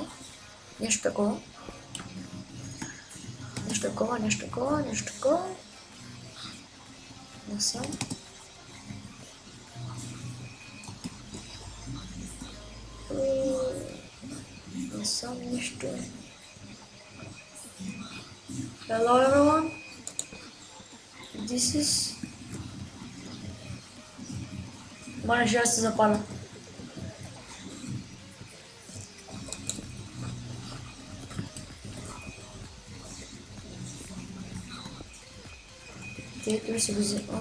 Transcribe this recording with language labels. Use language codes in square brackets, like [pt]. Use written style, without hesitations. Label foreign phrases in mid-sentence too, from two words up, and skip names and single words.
[bg] Нещо такова. Нещо такова. Насам. Насам нещо. [en] Hello everyone. This is... [bg] Мане, ще се запаля. Ето ли се го взема?